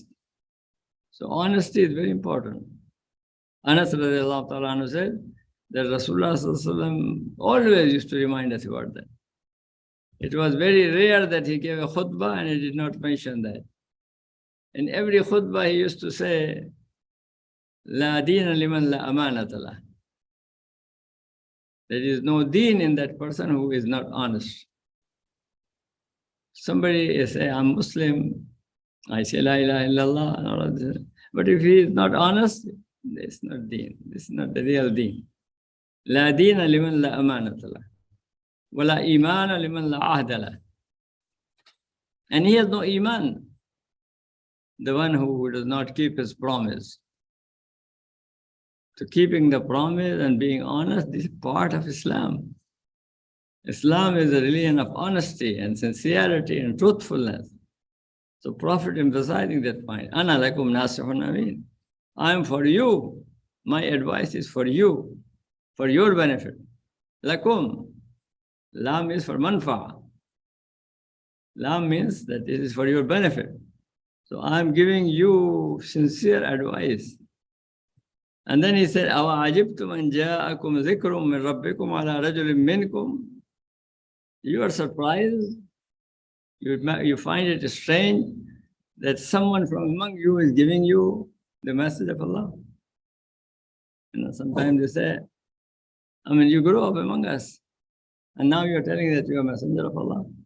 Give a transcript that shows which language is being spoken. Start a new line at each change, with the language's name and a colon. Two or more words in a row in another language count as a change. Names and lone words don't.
English: So honesty is very important. Anas
Arabic: رضي الله تعالى
English: said that Rasulullah always used to remind us about that. It was very rare that he gave a khutbah and he did not mention that. In every khutbah he used to say,
Arabic: لا دين لمن لا أمانة له.
English: There is no deen in that person who is not honest. Somebody say, I'm Muslim, I say
Arabic: لا إله إلا الله,
English: but if he is not honest, it's not deen. It's not the real deen.
Arabic: لا دين لمن لا أمانة له. ولا إيمان لمن لا عهد له.
English: And he has no iman. The one who does not keep his promise. So keeping the promise and being honest is part of Islam. Islam is a religion of honesty and sincerity and truthfulness. So Prophet emphasizing that point.
Arabic: أنا لكم ناصح أمين.
English: I am for you. My advice is for you, for your benefit. Lakum. Lam is for manfa. Lam means that it is for your benefit. So I am giving you sincere advice. And then he said,
Arabic: أوعجبتم أن جاءكم ذكر من ربكم على رجل منكم.
English: You are surprised. You find it strange that someone from among you is giving you the message of Allah. Sometimes they say, you grew up among us, and now you're telling that you're a messenger of Allah.